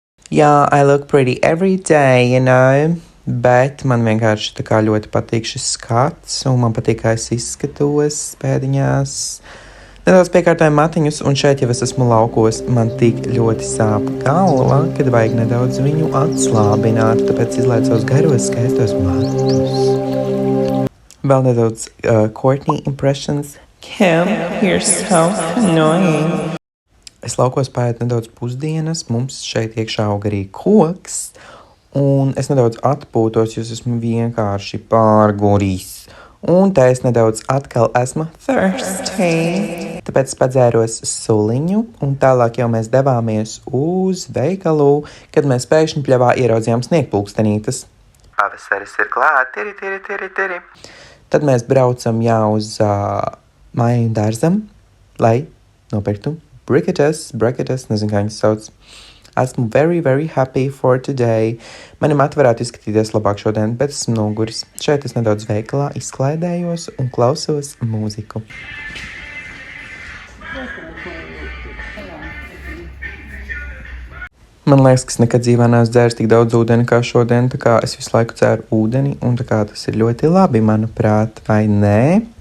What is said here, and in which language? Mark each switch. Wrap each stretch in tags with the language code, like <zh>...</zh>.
<en>Jā, I look pretty every day, you know.</en> <lv>Bet man vienkārši tā kā ļoti patīk šis skats, un man patīk, kā es izskatos pēdiņās. Nedaudz piekārtoju matiņus, un šeit jau es esmu laukos. Man tik ļoti sāp galva, kad vajag nedaudz viņu atslābināt, tāpēc izlaidu savus garos skaistos matus. Vēl nedaudz</lv> <en>Courtney impressions. Kim, you're so annoying.</en> <lv>Es laukos paiet nedaudz pusdienas, mums šeit iekšā aug arī koks, un es nedaudz atpūtos, jo es esmu vienkārši pārguris. Un te es nedaudz atkal esmu thirsty. Tāpēc es padzēros suliņu, un tālāk jau mēs devāmies uz veikalu, kad mēs pēkšņi pļavā ieraudzījām sniegpulkstenītes. pavasaris ir klāt, tiri. Tad mēs braucam jau uz māju dārzam, lai nopirktu briketes, nezinu, kā viņas sauc. Esmu</lv> <en>very, very happy for today.</en> <lv>Mani mati varētu izskatīties labāk šodien, bet esmu noguris. Šeit es nedaudz veikalā izklaidējos un klausos mūziku. Man liekas, ka es nekad dzīvē neesmu dzēris tik daudz ūdeni kā šodien, tā kā es visu laiku dzēru ūdeni, un tā kā tas ir ļoti labi, manuprāt, vai nē?</lv>